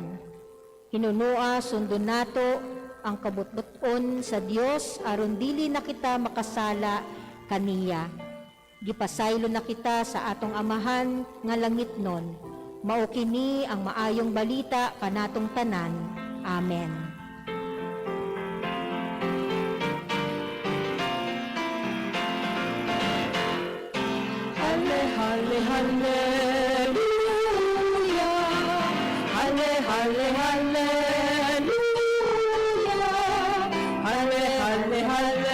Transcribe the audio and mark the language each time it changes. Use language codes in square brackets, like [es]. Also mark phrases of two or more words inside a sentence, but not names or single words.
[ceb] Hinunua sundon nato ang kabutbuton sa Dios aron dili na kita makasala kaniya. Gipasaylo na kita sa atong amahan nga langitnon. Mao kini ang maayong balita kanatong tanan. Amen. Halle, halle, halleluya. Halle, halle, halleluya. Halle, halle, halleluya.